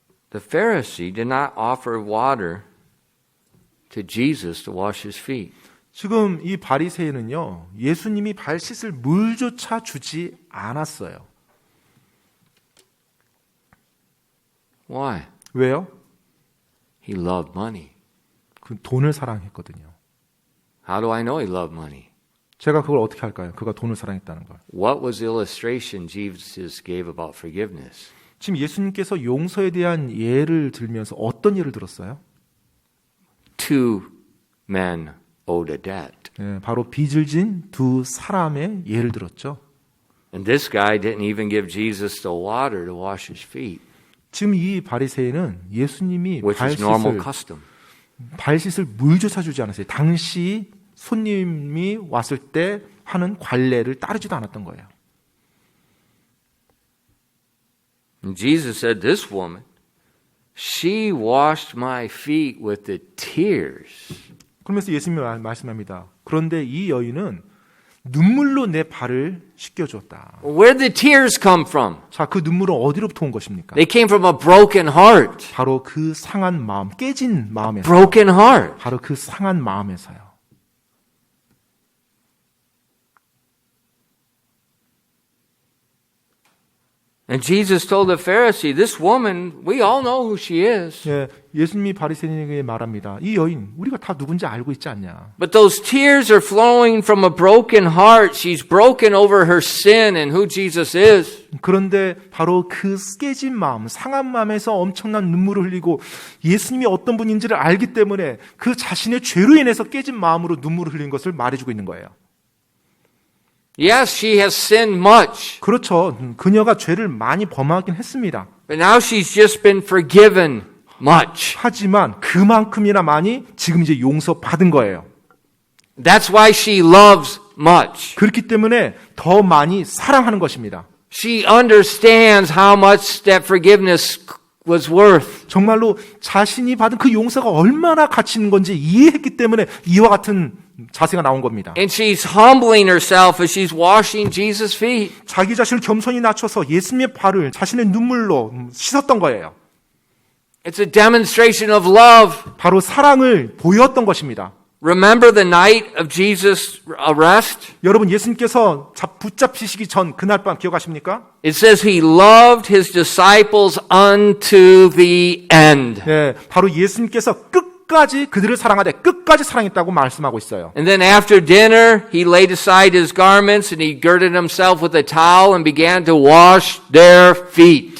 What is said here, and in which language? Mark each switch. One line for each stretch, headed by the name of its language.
English: The Pharisee did not offer water to Jesus to wash his feet.
Korean: 지금 이 바리새인은요 예수님이 발 씻을 물조차 주지 않았어요.
English: Why?
Korean: 왜요?
English: He loved money.
Korean: 그 돈을 사랑했거든요.
English: How do I know he loved money?
Korean: 제가 그걸 어떻게 할까요? 그가 돈을 사랑했다는 걸.
English: What was the illustration Jesus gave about forgiveness?
Korean: 지금 예수님께서 용서에 대한 예를 들면서 어떤 예를 들었어요?
English: Two men owed a debt.
Korean: 바로 빚을 진 두 사람의 예를 들었죠.
English: And this guy didn't even give Jesus the water to wash his feet,
Korean: 지금 이 바리새인은 예수님이
English: which is normal custom.
Korean: 발 씻을 물조차 주지 않았어요. 당시 손님이 왔을 때 하는 관례를 따르지도 않았던 거예요.
English: And Jesus said, this woman, she washed my feet with the tears.
Korean: 그러면서 예수님이 말씀합니다. 그런데 이 여인은 눈물로 내 발을 씻겨주었다.
English: Where did the tears come from?
Korean: 자, 그 눈물은 어디로부터 온 것입니까?
English: They came from a broken heart.
Korean: 바로 그 상한 마음, 깨진 마음에서.
English: Broken heart.
Korean: 바로 그 상한 마음에서요.
English: And Jesus told the Pharisee, this woman, we all know who she is.
Korean: 예, 예수님이 바리새인에게 말합니다. 이 여인, 우리가 다 누군지 알고 있지 않냐?
English: But those tears are flowing from a broken heart. She's broken over her sin and who Jesus is.
Korean: 그런데 바로 그 깨진 마음, 상한 마음에서 엄청난 눈물을 흘리고 예수님이 어떤 분인지를 알기 때문에 그 자신의 죄로 인해서 깨진 마음으로 눈물을 흘린 것을 말해주고 있는 거예요.
English: Yes, she has sinned much.
Korean: 그렇죠. 그녀가 죄를 많이 범하긴 했습니다.
English: But now she's just been forgiven much.
Korean: 하지만 그만큼이나 많이 지금 이제 용서받은 거예요.
English: That's why she loves much.
Korean: 그렇기 때문에 더 많이 사랑하는 것입니다.
English: She understands how much that forgiveness was worth.
Korean: 정말로 자신이 받은 그 용서가 얼마나 가치 있는 건지 이해했기 때문에 이와 같은 자세가 나온 겁니다.
English: And she's humbling herself as she's washing Jesus' feet.
Korean: 자기 자신을 겸손히 낮춰서 예수님의 발을 자신의 눈물로 씻었던 거예요.
English: It's a demonstration of love.
Korean: 바로 사랑을 보였던 것입니다.
English: Remember the night of Jesus' arrest?
Korean: 여러분 예수님께서 붙잡히시기 전 그날 밤 기억하십니까?
English: It says he loved his disciples unto the end.
Korean: 네, 바로 예수님께서 끝까지 그들을 사랑하되 끝까지 사랑했다고 말씀하고 있어요.
English: And then after dinner, he laid aside his garments and he girded himself with a towel and began to wash their feet.